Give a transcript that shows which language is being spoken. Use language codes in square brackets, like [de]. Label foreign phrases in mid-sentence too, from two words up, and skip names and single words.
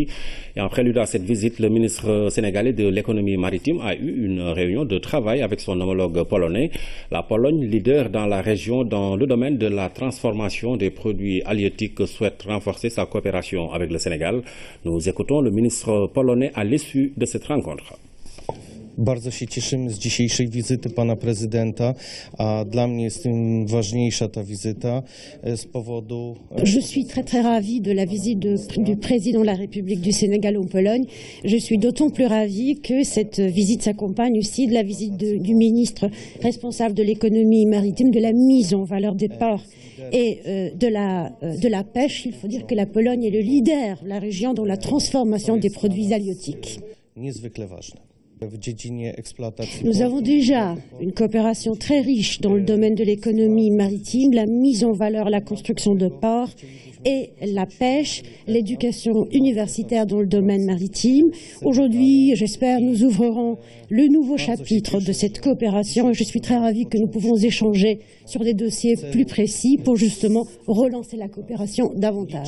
[fr] Et en prélude à cette visite, le ministre sénégalais de l'économie maritime a eu une réunion de travail avec son homologue polonais. La Pologne, leader dans la région dans le domaine de la transformation des produits halieutiques, souhaite renforcer sa coopération avec le Sénégal. Nous écoutons le ministre polonais à l'issue de cette rencontre. [pl] Bardzo się cieszymy z dzisiejszej wizyty pana prezydenta, a dla mnie jest tym ważniejsza ta wizyta z powodu... [fr] Je suis très ravi de la visite du président de la République du Sénégal en Pologne. Je suis d'autant plus ravi que cette visite s'accompagne aussi de la visite du ministre responsable de l'économie maritime, de la mise en valeur des ports et de la pêche. Il faut dire que la Pologne est le leader de la région dans la transformation des produits halieutiques. [pl] Niezwykle ważne. [fr] Nous avons déjà une coopération très riche dans le domaine de l'économie maritime, la mise en valeur, la construction de ports et la pêche, l'éducation universitaire dans le domaine maritime. Aujourd'hui, j'espère, nous ouvrirons le nouveau chapitre de cette coopération et je suis très ravie que nous pouvons échanger sur des dossiers plus précis pour justement relancer la coopération davantage.